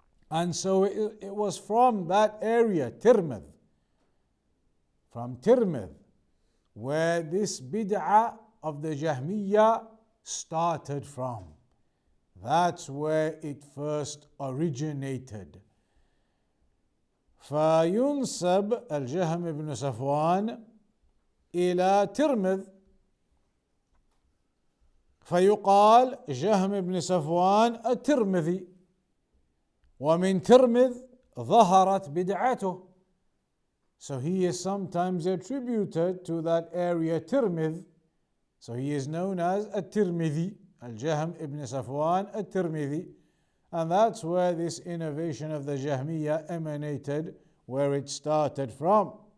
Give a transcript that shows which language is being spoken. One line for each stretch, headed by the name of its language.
English: And so it was from that area, Tirmidh, from Tirmidh, where this bid'ah of the Jahmiyyah started from. That's where it first originated.
Arabic: فينسب الجهم بن صفوان إلى ترمذ فيقال جهم بن صفوان الترمذي. ومن ترمذ ظهرت بدعته.
English: So he is sometimes attributed to that area Tirmidh. So he is known as At-Tirmidhi, Al-Jahm ibn Safwan At-Tirmidhi. And that's where this innovation of the Jahmiyyah emanated, where it started from.